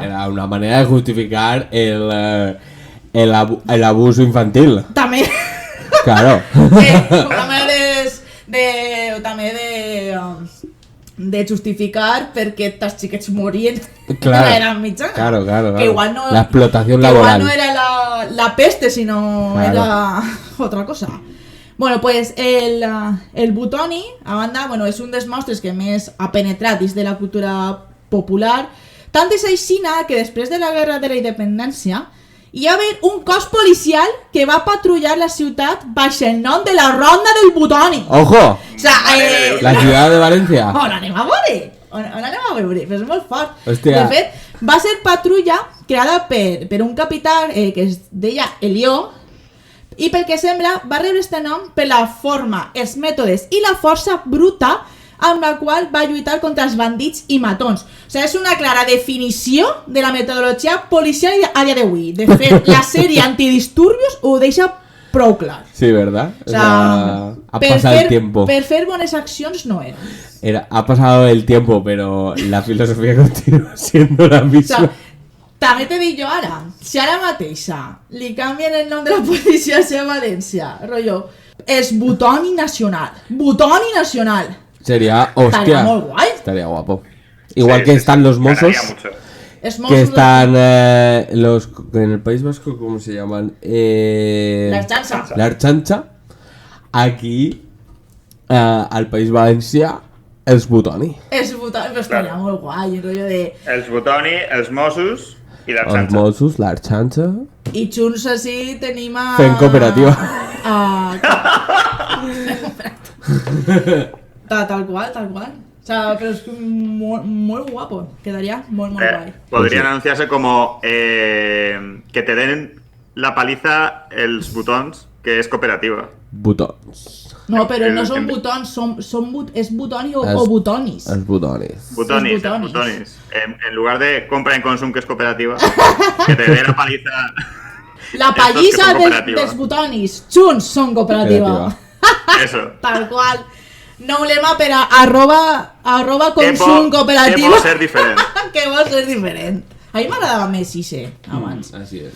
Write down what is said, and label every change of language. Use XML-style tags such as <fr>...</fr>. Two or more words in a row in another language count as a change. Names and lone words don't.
<es>Era una manera de justificar el abuso infantil.</es> <ca>També.</ca> <es>Claro.</es> <ca>Una manera també de justificar perquè els xiquets morien</ca> <es>Claro.</es> <ca>en l'edat mitjana.</ca> <es>Claro. Que igual no, La explotación que igual laboral. no era la peste, sino Claro. era otra cosa. Bueno, pues</es> <ca>el Butoni, a banda, bueno, és un dels monstres que més ha penetrat dins de la cultura popular. Tant és aixina que després de la Guerra de la Independència hi va haver un cos policial que va patrullar la ciutat baix el nom de la Ronda del Butoni.</ca> <es>¡Ojo! O sea, La ciudad de Valencia.</es> <ca>on anem a veure? On anem a veure? Però és molt fort. Hòstia. De fet, va ser patrulla creada per un capità que es deia Elió, i pel que sembla va rebre este nom per la forma, els mètodes i la força bruta amb la qual va lluitar contra els bandits i matons. O sigui, és una clara definició de la metodologia policial a dia d'avui. De fet, la sèrie Antidisturbios ho deixa prou clar.</ca> <es>Sí, ¿verdad? O sea, ha pasado el tiempo.</es> <ca>Per fer bones accions no era.</ca> <es>Ha pasado el tiempo, pero la filosofía continúa siendo la O misma. sea,</es> <ca>també te dic jo ara, si ara mateixa li canvien el nom de la policia a València, rotllo, és Butoni Nacional. Butoni Nacional.</ca> <es>Sería, hostia. Estaría muy guay. Estaría guapo. Igual Sí, que sí, están sí. los Mossos, Ganaría mucho.</es> <ca>És que Mossos</ca> <es>están los en el País Vasco, ¿cómo se llaman? La Archança. La Archancha.</es> <ca>Aquí, al País Valencia, els Butoni. És Butoni, però estaria molt guai, el rotllo de... Els Butoni, els Mossos i Els l'Arxanxa. Mossos, la Archancha. I junts així tenim a... Fent cooperativa. Tal qual.</ca> <es>O sea, pero es muy guapo. Quedaría muy guay. Podrían anunciarse como que te den la paliza</es> <ca>els botons,</ca> <es>que es cooperativa.</es> <ca>Botons.</ca> <es>No, pero no son butones, es butoni o butonis.</es> <ca>Els botones.</ca> <es>Butonis. En lugar de compra en Consum, que es cooperativa, que te dé la paliza.</es> <ca>La pallissa dels butonis, junts són cooperativa.</ca> <es>Eso.</es> <ca>Tal qual. Nou lema per a arroba consum cooperativa. Que vol ser diferent. Que vol ser diferent. A mi m'agradava més Ise abans. Així és.</ca>